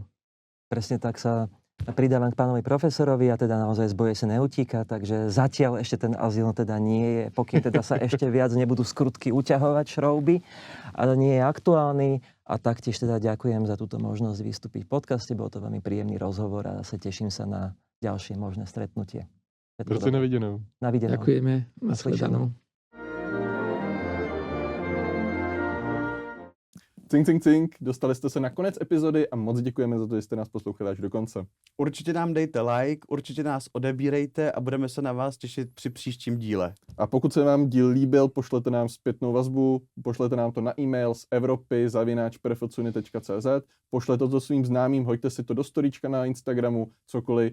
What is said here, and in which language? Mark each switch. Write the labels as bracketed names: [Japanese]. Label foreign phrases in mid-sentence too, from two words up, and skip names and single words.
[Slovak] Presne tak sa pridávam k pánovi profesorovi a teda naozaj z boje sa neutíka, takže zatiaľ ešte ten azyl teda nie je, pokiaľ teda sa ešte viac nebudú skrutky uťahovať šrouby, ale nie je aktuálny. A taktiež teda ďakujem za túto možnosť vystúpiť v podcaste. Bol to veľmi príjemný rozhovor a sa teším sa na ďalšie možné stretnutie. [Czech] Proste na viděnou. Na viděnou. [Slovak] Ďakujeme. Nasledanou. [Czech] Cink, cink, cink, dostali jste se na konec epizody a moc děkujeme za to, že jste nás poslouchali až do konce. Určitě nám dejte like, určitě nás odebírejte a budeme se na vás těšit při příštím díle. A pokud se vám díl líbil, pošlete nám zpětnou vazbu, pošlete nám to na e-mail z evropy@perfeccioni.cz, pošlete to svým známým, hoďte si to do storíčka na Instagramu, cokoliv.